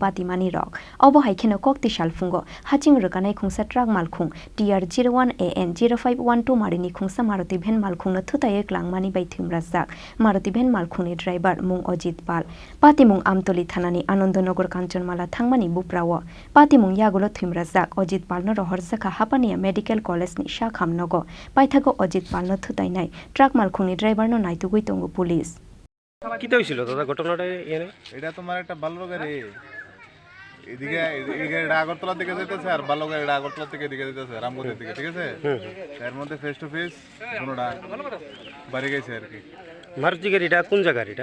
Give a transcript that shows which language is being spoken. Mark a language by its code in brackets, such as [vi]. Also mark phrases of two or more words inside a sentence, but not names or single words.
[trp] pati mani rok obo haikeno Koktisalo fungo haching rokanai Khongsa truck Malkhun TR01AN 0512 marini Khongsa Maruti van Malkhun no Thutaiwi Kwlangmani bai Thowimwrajak Maruti van Malkhun ni driver mung Ajit Pal pati mung Amtoli thanani Anandonagar Kanchanmala thangmani buprao pati mung yagulo Thowimwrajak Ajit Pal no rohorjaka hapania medical college ni shakhamnogo paithago Ajit Pal no Thutainai truck Malkhun ni driver no naitugui tongo police [bn] কিতে হইছিল দাদা ঘটনাটা এনে এটা তোমার একটা ভালো গাড়ি এদিকে এই গাড়িটা আগরতলা দিকে যাইতেছে আর ভালো গাড়িটা আগরতলা থেকে এদিকে যাইতেছে রামগঞ্জের দিকে ঠিক আছে এর মধ্যে [en] face to face [bn] কোনটা বাড়ি গেছে আর কি মারুতি গাড়িটা কোন জায়গা গাড়িটা